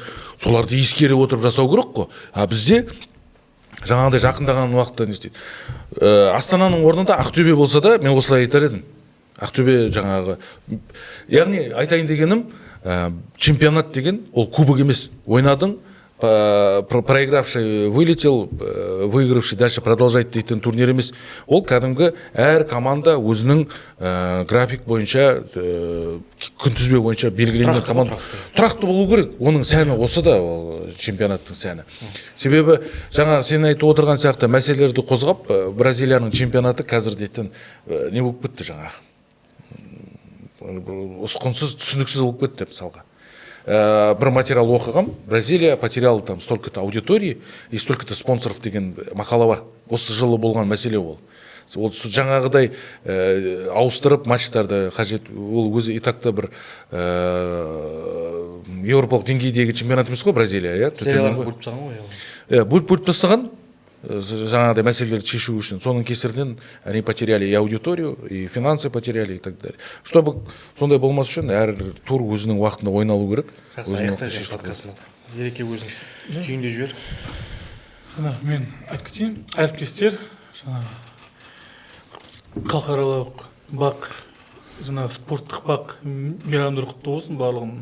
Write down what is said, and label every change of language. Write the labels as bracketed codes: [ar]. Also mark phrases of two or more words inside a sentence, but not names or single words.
[kk] Соларды ескере отырып жасау керек қой. А бізде жаңағыдай жақындаған уақытта не істейді. Астананың орнында Ақтөбе болса да, мен осылай айтар едім. Ақтөбе жаңағы, яғни айтайын дегенім, чемпионат деген ол кубок емес. Ойнадың, [ru] проигравший вылетел, выигравший дальше продолжает [kk] дейтін турнир емес. Ол кәдімгі әр команда өзінің график бойынша, күнтізбе бойынша белгіленген команда. Тұрақты болу керек. Оның сәні осы да, чемпионаттың сәні. Себебі жаңа сен айтып отырған сияқты мәселелерді қозғап, Бразилияның чемпионаты қазір дейтін не болып кетті жаңа. Ұсқынсыз, түсініксіз болып кетті, мысалға. Бір материал оқығам, [ru] Бразилия потеряла там столько-то аудитории и столько-то спонсоров [kk] деген мақала бар. Осы жылы болған мәселе ол. Ол жаңағыдай ауыстырып матчтарды қажет, ол өзі [ru] и так-то [kk] бір еуропалық деңгейдегі чемпионат емес қой Бразилия, иә? Серияларға бөліп тастаған ғой. Бөліп тастаған. Жаңағыдай мәселелерді шешу үшін. Соның кесірінен [ru] они потеряли и аудиторию, и финансы потеряли, и так далее. [kk] Чтобы сондай болмас үшін әр тур өзінің уақытында ойналу керек. Жақсы, аяқтай шеш подкастымызды. Ереке өзің түйінде жібер. Мен айтып кетейін, әріптестер, халықаралық бақ, спорттық бақ мейрамдар құтты болсын барлығын.